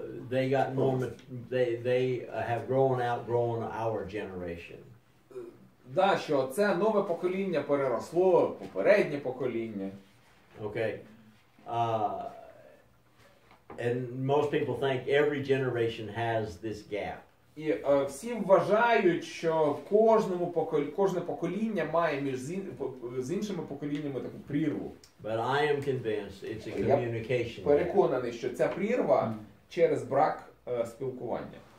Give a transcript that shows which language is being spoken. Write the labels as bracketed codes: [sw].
[en] they got they have outgrown our generation. [uk] Да, що це нове покоління переросло попереднє покоління. [en] Okay. And most people think every generation has this gap. [uk] І всі вважають, що кожне покоління має з іншими поколіннями таку прірву. [en] But I am convinced it's a communication. [uk] Я переконаний, що ця прірва через брак спілкування.